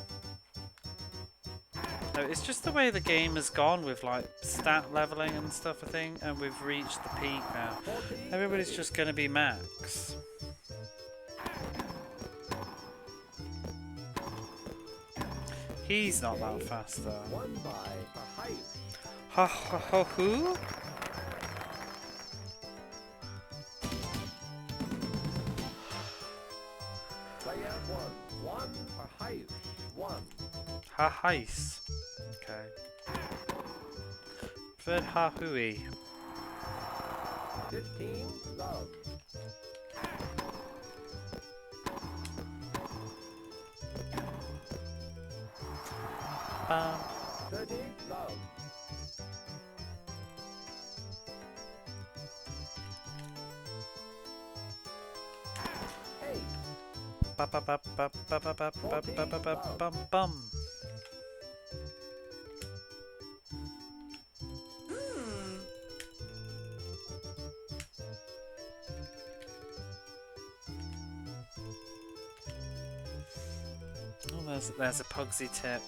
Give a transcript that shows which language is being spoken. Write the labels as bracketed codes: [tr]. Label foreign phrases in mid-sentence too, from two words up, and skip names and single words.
[en] No, it's just the way the game has gone with like stat leveling and stuff, I think, and we've reached the peak now. Everybody's just going to be max. He's not that fast though. Won by Hayush. Ha ha ha who? Player 1, 1 for Hayush, 1. Ha heis. Okay. Third Hahui. 15 love. Um. 30 love. Hey, Ba ba ba ba ba ba ba ba ba ba ba bum bum. Oh, there's a Pugsy tip.